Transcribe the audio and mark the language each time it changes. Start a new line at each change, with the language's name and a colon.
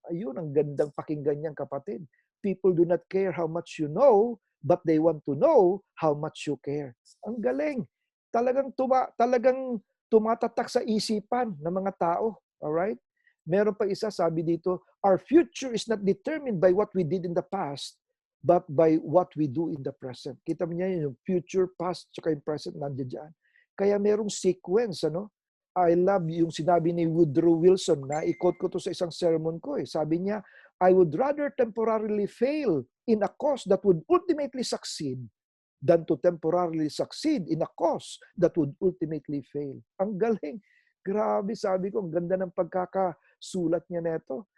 Filipino: Ayun, ang gandang pakinggan niyan, kapatid.
English: People do not care how much you know, but they want to know how much you care.
Filipino: Ang galing. Talagang tumatatak sa isipan ng mga tao.
English: Alright?
Filipino: Meron pa isa, sabi dito,
English: our future is not determined by what we did in the past, but by what we do in the present.
Filipino: Kita mo niya yung future, past, tsaka yung present nandiyan dyan. Kaya merong sequence, ano? I love yung sinabi ni Woodrow Wilson na i-quote ko to sa isang sermon ko. Sabi niya,
English: I would rather temporarily fail in a cause that would ultimately succeed than to temporarily succeed in a cause that would ultimately fail.
Filipino: Ang galing. Grabe, sabi ko, ang ganda ng pagkakasulat niya neto.